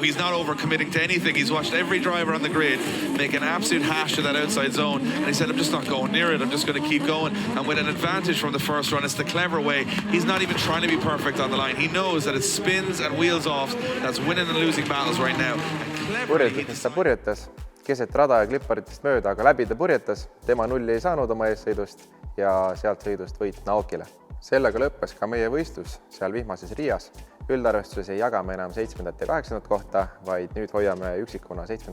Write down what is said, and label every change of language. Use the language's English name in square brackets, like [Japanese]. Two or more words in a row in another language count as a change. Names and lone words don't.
[English] He's not overcommitting to anything. He's watched every driver on the grid make an absolute hash of that outside zone, and he said, I'm just not going near it. I'm just going to keep going. And with an advantage from the first run, it's the clever way. He's not even trying to be perfect on the line. He knows that it's spins and wheels off that's winning and losing battles right now. [Estonian] Purjetades ta purjetas, keset rada ja klipparitest mööda, aga läbi ta purjetas. Tema nulli ei saanud oma eessõidust ja sealt sõidust võit Naokile. Sellega lõppes ka meie võistlus seal vihmases Riias. Üldarvestuses ei jaga me enam 7. ja 8. kohta, vaid nüüd hoiame üksikuna 7.